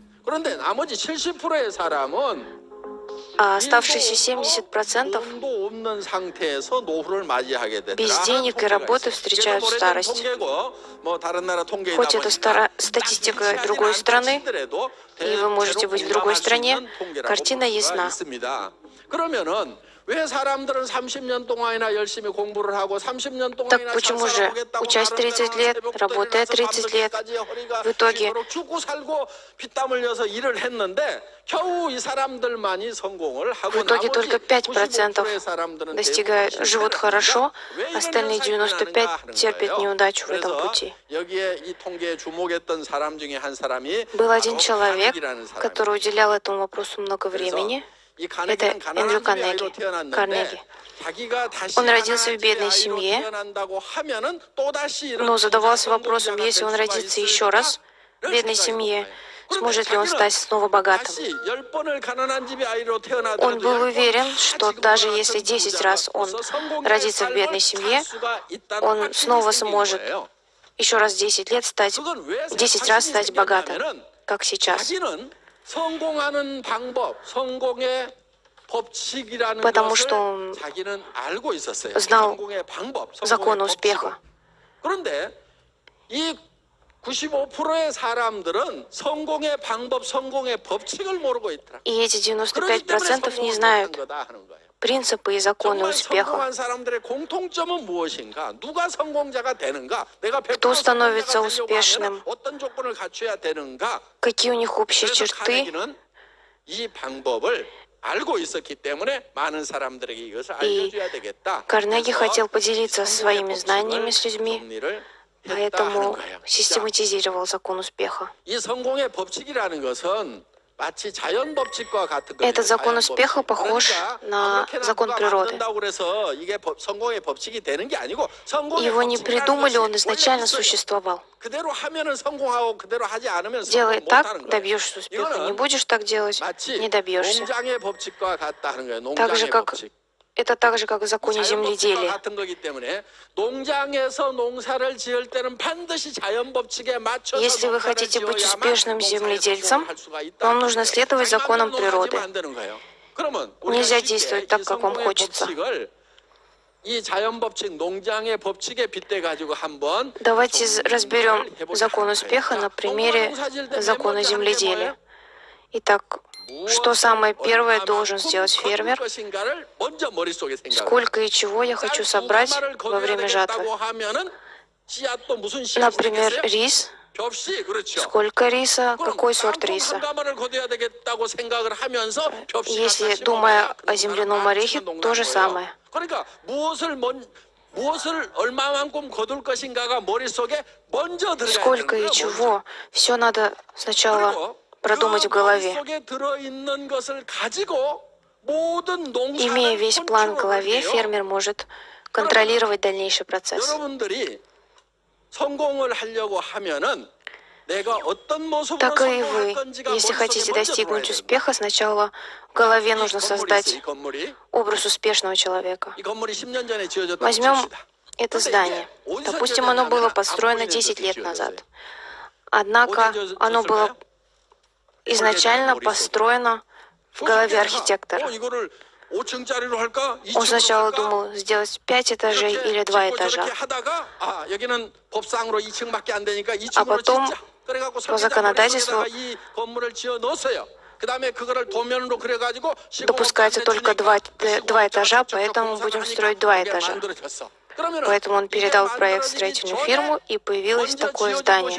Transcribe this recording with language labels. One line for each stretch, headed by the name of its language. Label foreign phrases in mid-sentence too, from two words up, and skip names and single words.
Russian: А оставшиеся 70% без денег и работы встречают старость. Хоть это статистика другой страны, и вы можете быть в другой стране, картина ясна.
Korean: 그러면은 왜 사람들은 30년 동안이나 열심히 공부를 하고 30년
Russian: Так
Korean: 동안이나
Russian: почему же,
Korean: 자살하겠다고
Russian: учась 30 лет, работая 30 лет, в итоге
Korean: 죽고 살고 피땀 흘려서 일을 했는데 겨우 이 사람들만이 성공을 하고
Russian: В итоге
Korean: 나머지
Russian: только 5%
Korean: 95%의 사람들은
Russian: живут хорошо,
Korean: 왜 이런
Russian: остальные
Korean: 현상이 나는가
Russian: 95
Korean: 하는
Russian: терпят
Korean: 거예요.
Russian: неудачу в этом
Korean: 그래서
Russian: пути.
Korean: 여기에 이 통계에 주목했던 사람 중에 한 사람이
Russian: Был один
Korean: 바로
Russian: человек,
Korean: 카네기라는 사람이에요.
Russian: который уделял этому вопросу много времени.
Korean: 이
Russian: Это
Korean: 카네기는
Russian: Эндрю
Korean: 가난한 집에 아이로
Russian: Карнеги.
Korean: 태어났는데
Russian: Карнеги.
Korean: 자기가 다시
Russian: Он родился
Korean: 가난한
Russian: в бедной
Korean: 집에 아이로
Russian: семье,
Korean: 태어난다고 하면은 또다시 이런
Russian: но задавался
Korean: 성공자가
Russian: вопросом, если он
Korean: 될 수가
Russian: родится еще раз в
Korean: 있을까?
Russian: бедной
Korean: 이런
Russian: семье,
Korean: 생각이
Russian: сможет ли он
Korean: 들어요.
Russian: стать снова богатым?
Korean: 다시 10번을 가난한 집에 아이로 태어나더라도
Russian: Он был
Korean: 10번
Russian: уверен,
Korean: 다
Russian: что
Korean: 지금과
Russian: даже
Korean: 같은
Russian: если 10 раз он
Korean: 부자로서 성공의
Russian: родится в
Korean: 삶을
Russian: бедной семье,
Korean: 살 수가 있다는
Russian: он
Korean: 확신이
Russian: снова
Korean: 생긴
Russian: сможет
Korean: 거예요.
Russian: еще раз 10 лет стать,
Korean: 그건 왜
Russian: 10 раз
Korean: 확신이
Russian: стать богатым,
Korean: 생겼냐면은
Russian: как сейчас.
Korean: 자기는 성공하는 방법, 성공의 법칙이라는
Russian: Потому
Korean: 것을
Russian: что он
Korean: 자기는 알고 있었어요.
Russian: знал
Korean: 성공의 방법,
Russian: закон
Korean: 성공의
Russian: успеха.
Korean: 법칙을. 그런데 이 95%의 사람들은 성공의 방법, 성공의 법칙을 모르고 있더라.
Russian: И эти
Korean: 그렇기 때문에
Russian: 95% не
Korean: 성공을
Russian: знают
Korean: 못한 거다 하는 거예요.
Russian: принципы и законы
Korean: 정말
Russian: успеха.
Korean: 성공한 사람들의 공통점은 무엇인가? 누가 성공자가 되는가? 내가 100%
Russian: Кто становится
Korean: 성공자가 되려고
Russian: успешным?
Korean: 하면 어떤 조건을 갖춰야 되는가?
Russian: Какие у них общие
Korean: 그래서
Russian: черты?
Korean: 카네기는 이 방법을 알고 있었기 때문에 많은 사람들에게 이것을 알려줘야 되겠다.
Russian: Карнеги
Korean: 그래서
Russian: хотел поделиться своими
Korean: 성공의
Russian: знаниями
Korean: 법칙을
Russian: с людьми,
Korean: 정리를 했다 하는
Russian: поэтому
Korean: 거예요. 자,
Russian: систематизировал закон успеха.
Korean: 이 성공의 법칙이라는 것은 마치 자연 법칙과 같은 거예요.
Russian: Этот закон успеха похож на закон природы.
Korean: 그래서 이게 성공의 법칙이 되는 게 아니고 성공의
Russian: Его не
Korean: 법칙이라는
Russian: придумали,
Korean: 것이
Russian: он изначально
Korean: 원래 있어요.
Russian: существовал.
Korean: 그대로 하면은 성공하고 그대로 하지 않으면
Russian: Делай
Korean: 성공
Russian: так,
Korean: 못하는 거예요.
Russian: добьешься успеха. Не
Korean: 이거는
Russian: будешь так делать,
Korean: 마치
Russian: не добьешься.
Korean: 농장의 법칙과 같다 하는 거예요.
Russian: Так же,
Korean: 농장의
Russian: как
Korean: 법칙.
Russian: это так же, как в законе
Korean: 자연 법칙과
Russian: земледелия.
Korean: 같은 거기 때문에 농장에서 농사를 지을 때는 반드시 자연 법칙에 맞춰서
Russian: Если вы
Korean: 농사를
Russian: хотите быть
Korean: 지어야만
Russian: успешным
Korean: 농사에
Russian: земледельцем,
Korean: 성공할 수가 있다.
Russian: вам нужно следовать
Korean: 자기
Russian: законам
Korean: 마음대로
Russian: природы.
Korean: 농사지으면 안 되는 거예요. 그러면 우리가
Russian: Нельзя
Korean: 쉽게
Russian: действовать
Korean: 이
Russian: так, как вам
Korean: 성공의
Russian: хочется.
Korean: 법칙을 이 자연 법칙, 농장의 법칙에 빗대 가지고 한번
Russian: Давайте разберем
Korean: 정리를 해보자
Russian: закон
Korean: 하는
Russian: успеха
Korean: 거예요.
Russian: на
Korean: 자,
Russian: примере
Korean: 농사 지을 때
Russian: закона
Korean: 맨 먼저 하는 게
Russian: земледелия.
Korean: 뭐예요?
Russian: Итак, что самое первое должен
Korean: 얼마만큼
Russian: сделать
Korean: 거둘
Russian: фермер?
Korean: 것인가를 먼저 머릿속에 생각을
Russian: Сколько и чего я хочу собрать во время жатвы? Например, рис.
Korean: 벽시, 그렇죠.
Russian: Сколько риса? Какой сорт
Korean: 땅콩
Russian: риса?
Korean: 한 가마를 거둬야 되겠다고 생각을 하면서 벽시가
Russian: Если
Korean: 다시
Russian: думая
Korean: 먹어야
Russian: о земляном орехе, то же самое.
Korean: 그러니까 무엇을 얼마만큼 거둘 것인가가 머릿속에 먼저 들어가야 되는
Russian: Сколько
Korean: 거예요.
Russian: и чего? Все надо сначала
Korean: 그리고
Russian: продумать в
Korean: 그
Russian: голове.
Korean: 머릿속에 들어있는 것을 가지고 모든 농사를
Russian: Имея весь план в голове,
Korean: 컨트롤을 해요.
Russian: фермер может контролировать дальнейший процесс.
Korean: 여러분들이 성공을 하려고 하면은 내가 어떤 모습으로
Russian: Так и
Korean: 성공할
Russian: вы,
Korean: 건지가
Russian: если
Korean: 머릿속에
Russian: хотите
Korean: 먼저
Russian: достигнуть
Korean: 들어와야 돼요.
Russian: успеха, сначала в голове нужно
Korean: 이
Russian: создать
Korean: 건물이
Russian: образ успешного человека.
Korean: 이 건물이 10년 전에 지어졌다고
Russian: Возьмем
Korean: 칩시다.
Russian: это
Korean: 근데
Russian: здание.
Korean: 이게 어디서
Russian: Допустим, оно было
Korean: 지어졌냐면
Russian: построено
Korean: 한국인에서
Russian: 10 лет
Korean: 지어졌어요.
Russian: назад. Однако
Korean: 어디
Russian: оно было
Korean: 지었을까요?
Russian: изначально
Korean: 머릿속에.
Russian: построено в голове
Korean: 그래서
Russian: архитектора.
Korean: 이거를 5층짜리로 할까?
Russian: Он
Korean: 2층으로
Russian: сначала
Korean: 할까?
Russian: думал сделать 5 этажей или 2
Korean: 짓고
Russian: этажа.
Korean: 저렇게 하다가 여기는 법상으로 2층밖에 안 되니까 2층으로
Russian: А потом
Korean: 짓자. 그래갖고
Russian: по законодательству
Korean: 이 건물을 지어 넣었어요. 그다음에 그거를 도면으로 그려가지고
Russian: допускается только 2 этажа, поэтому будем строить 2 этажа. Поэтому он передал проект в строительную фирму, и появилось такое здание.